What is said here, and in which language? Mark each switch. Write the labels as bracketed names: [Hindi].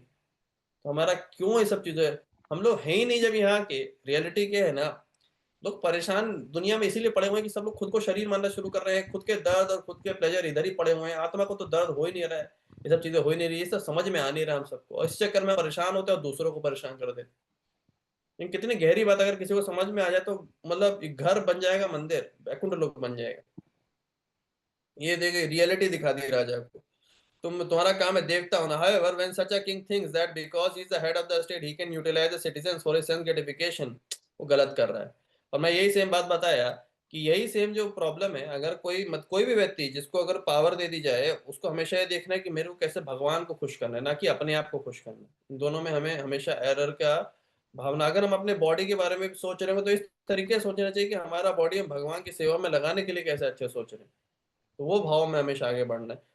[Hindi] तो हमारा क्यों ये सब चीजें, हम लोग हैं ही नहीं जब यहाँ के, रियलिटी क्या है ना, लोग परेशान दुनिया में इसीलिए पड़े हुए हैं कि सब लोग खुद को शरीर मानना शुरू कर रहे हैं, खुद के दर्द और खुद के प्लेजर इधर ही पड़े हुए हैं, आत्मा को तो दर्द हो ही नहीं रहा है, ये सब चीजें हो ही नहीं रही, ये सब समझ में आ नहीं रहा हम सबको, और इस चक्कर में परेशान होते हैं और दूसरों को परेशान कर देते हैं। लेकिन कितनी गहरी बात अगर किसी को समझ में आ जाए तो मतलब एक घर बन जाएगा, मंदिर वैकुंठ लोक बन जाएगा। ये देखे रियलिटी दिखा दी राजा को, तुम्हारा काम है देवता होना। [English] However, when such a king thinks that because he is the head of the state he can utilize the citizens for his sense gratification, [Hindi] वो गलत कर रहा है। और मैं यही सेम बात बताया कि यही सेम जो प्रॉब्लम है, अगर कोई भी व्यक्ति जिसको अगर पावर दे दी जाए, उसको हमेशा ये देखना है कि मेरे को कैसे भगवान को खुश करना है, ना कि अपने आप को खुश करना है। इन दोनों में हमें हमेशा एरर का भावना, अगर हम अपने बॉडी के बारे में सोच रहे हो तो इस तरीके से सोचना चाहिए कि हमारा बॉडी हम भगवान की सेवा में लगाने के लिए कैसे अच्छे सोच रहे हैं, तो वो भाव में हमेशा आगे बढ़ना है।